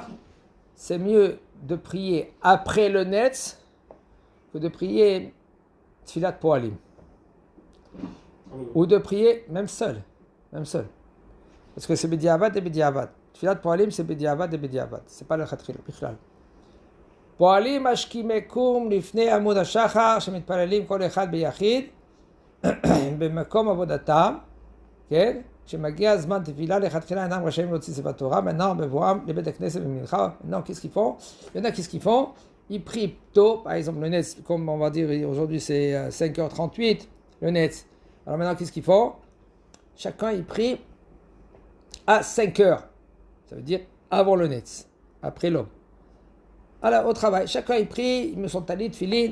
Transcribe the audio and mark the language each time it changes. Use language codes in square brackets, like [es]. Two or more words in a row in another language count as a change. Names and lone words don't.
[fr] C'est mieux de prier après le netz que de prier [he] תפילת פועלים. [fr] Ou de prier même seul. Parce que c'est Bediavad et Bediavad. [he] תפילת פועלים, [fr] c'est Bediavad et Bediavad. C'est pas le Khatrila, Bichlal. [he] פועלים שהשכימו קום לפני עמוד השחר שמתפללים כל אחד ביחיד במקום עבודתם, כן? כשמגיע הזמן תפילה, לכתחילה אינם רשאים להוציא ספר תורה, maintenant, בבואם לבית הכנסת במנחה, [fr] maintenant, qu'est-ce qu'ils font? Il y en a, qu'est-ce qu'ils font? Ils prient tôt, par exemple, le Netz, comme on va dire aujourd'hui, c'est 5h38, le Netz. Alors maintenant, qu'est-ce qu'ils font? Chacun, il prie à 5h. Ça veut dire avant le Netz, après l'aube. Alors, au travail, chacun, il prie, ils me sont talit, filin.